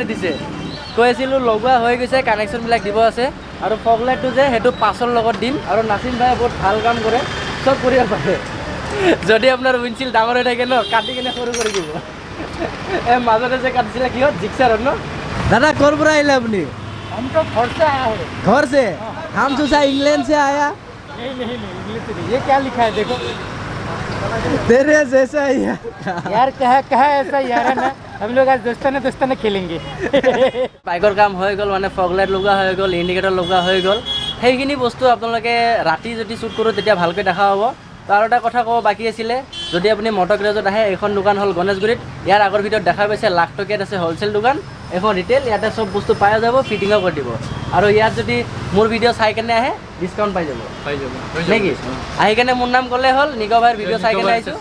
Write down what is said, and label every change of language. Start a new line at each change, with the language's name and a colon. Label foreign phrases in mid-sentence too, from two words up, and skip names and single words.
Assamese: দিছে কৈ আছিলোঁ লগোৱা হৈ গৈছে কানেকশ্যনবিলাক দিব আছে আৰু ফগ লাইটটো যে সেইটো পাছৰ লগত দিম আৰু নাছিম ভাই বহুত ভাল কাম কৰে চব কৰিব পাৰে যদি আপোনাৰ উইণ্ডশ্বিল্ড ডাঙৰ হৈ থাকে ন কাটি কিনে সৰু কৰি দিব এই মাজতে যে কাটিছিলে কিহত জিক্সাৰত ন দাদা ক'ৰ পৰা আহিলে আপুনি
Hindi: हम तो घर से आया है घर से हम सोचा इंग्लैंड से आया नहीं इंग्लिश नहीं ये क्या लिखा है देखो तेरे जैसा ही है यार कहा ऐसा यार है ना हम लोग आज दोस्ताना खेलेंगे
Assamese: বাইকৰ কাম হৈ গ'ল মানে
English: fog light
Assamese: লগোৱা হৈ গ'ল ইণ্ডিকেটৰ লগোৱা হৈ গ'ল সেইখিনি বস্তু আপোনালোকে ৰাতি যদি শ্বুট কৰোঁ তেতিয়া ভালকৈ দেখা হ'ব তো আৰু এটা কথা ক'ব বাকী আছিলে যদি আপুনি মটৰ গ্ৰেজত আহে এইখন দোকান হ'ল গণেশগুৰিত ইয়াৰ আগৰ ভিডিঅ'ত দেখা পাইছে লাখ টকীয়াত আছে হ'লচেল দোকান এখন ৰিটেইল ইয়াতে চব বস্তু পাই যাব ফিটিঙো কৰি দিব আৰু ইয়াত যদি মোৰ ভিডিঅ' চাই কেনে আহে ডিছকাউণ্ট পাই যাব নেকি আহি কেনে মোৰ নাম ক'লে হ'ল নিক ভাইৰ ভিডিঅ' চাই কেনে আহিছোঁ